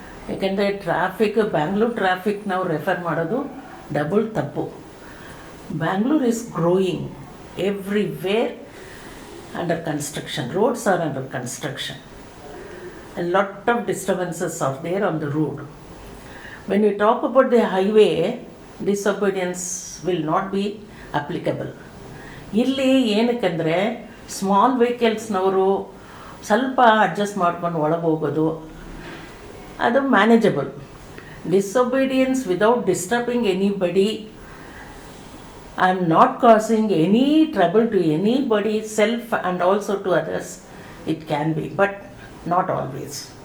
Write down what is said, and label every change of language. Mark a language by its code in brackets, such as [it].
[kn] ಯಾಕೆಂದರೆ ಬ್ಯಾಂಗ್ಳೂರ್ ಟ್ರಾಫಿಕ್ ನಾವು ರೆಫರ್ ಮಾಡೋದು ಡಬಲ್ ತಪ್ಪು. [en] Bangalore is growing everywhere, under construction, roads are under construction, a lot of disturbances are there on the road. When we talk about the highway, disobedience will not be applicable. [kn] ಇಲ್ಲಿ ಏನಕ್ಕೆಂದರೆ small ವೆಹಿಕಲ್ಸ್ನವರು ಸ್ವಲ್ಪ adjust ಮಾಡ್ಕೊಂಡು ಒಳಗೆ ಹೋಗೋದು ಅದು manageable. [en] Disobedience without disturbing anybody and not causing any trouble to anybody, self and also to others, it can be, but not always.